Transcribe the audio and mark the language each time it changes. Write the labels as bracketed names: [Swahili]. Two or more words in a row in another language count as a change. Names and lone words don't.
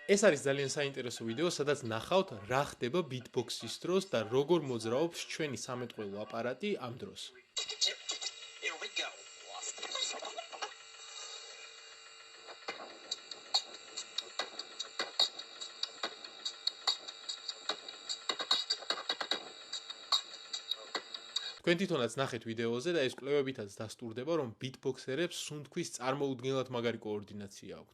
[Georgian] ეს არის ძალიან საინტერესო ვიდეო, სადაც ნახავთ რა ხდება beatbox-ის დროს და როგორ მოძრაობს ჩვენი სამეთყველო აპარატი ამ დროს. [English] Here we go. [Georgian] თქვენ თვითონაც ნახეთ ვიდეოზე და ეს კვლევებითაც დასტურდება, რომ beatboxerებს სუნთქვის წარმოუდგენლად მაგარი კოორდინაცია აქვთ.